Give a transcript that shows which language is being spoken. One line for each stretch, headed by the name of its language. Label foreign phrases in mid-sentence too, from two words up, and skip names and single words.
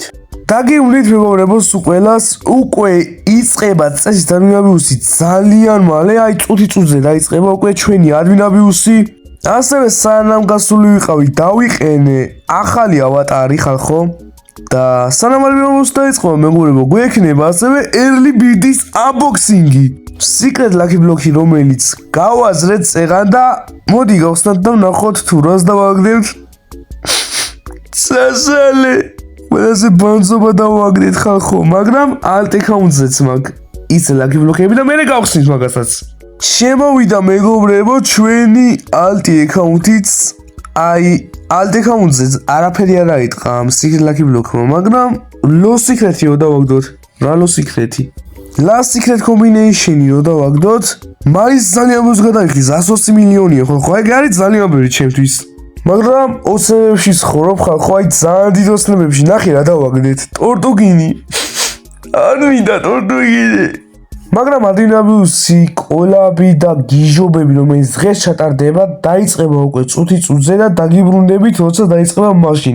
Georgian: დაგიბრუნდით მეგობრებო, სულ ყველას უკვე იწყება წესით ადვინაბიუსი ძალიან მალე, აი წუთი-წუთზე დაიწყება უკვე ჩვენი ადვინაბიუსი. ასევე სანამ გასული ვიყავი, დავიყენე ახალი ავატარი ხალხო. და სანამ ადვინაბიუსი დაიწყება მეგობრებო, გვექნება ასევე
English: early bird-
Georgian: ის unboxing-ი.
English: Secret lucky block-
Georgian: ი, რომელიც გავაზრეთ წეღან და მოდი გავხსნათ და ვნახოთ თუ რას დავაგდებთ. სასალე ყველაზე ბანძობა დავაგდეთ ხალხო, მაგრამ
English: alt account-
Georgian: ზეც მაქვს ის
English: lucky block-
Georgian: ები და მე გავხსნით მაგასაც. შემოვიდა მეგობრებო ჩვენი
English: alt account-
Georgian: იც, აი
English: alt account-
Georgian: ზე არაფერი არ აიტყა ამ
English: secret lucky block-
Georgian: მა, მაგრამ
English: low secret-
Georgian: იო დავაგდოთ. რა
English: low secret-
Georgian: ი?
English: Last secret combination-
Georgian: იო დავაგდოთ. მაინც ძალიან ბევრს გადაიხდის, 120 მილიონია ხო, ეგ არის ძალიან ბევრი ჩემთვის. მაგრამ ოცნებებში ცხოვრობ ხალხო, აი ძალიან დიდ ოცნებებში, ნახე რა დავაგდეთ. ტორტუგინი. არ მინდა ტორტუგინი. მაგრამ ადვინაბიუსი, კოლაბი და გიჟობები, რომელიც დღეს ჩატარდება, დაიწყება უკვე წუთი-წუთზე და დაგიბრუნდებით, როცა დაიწყება მაშინ.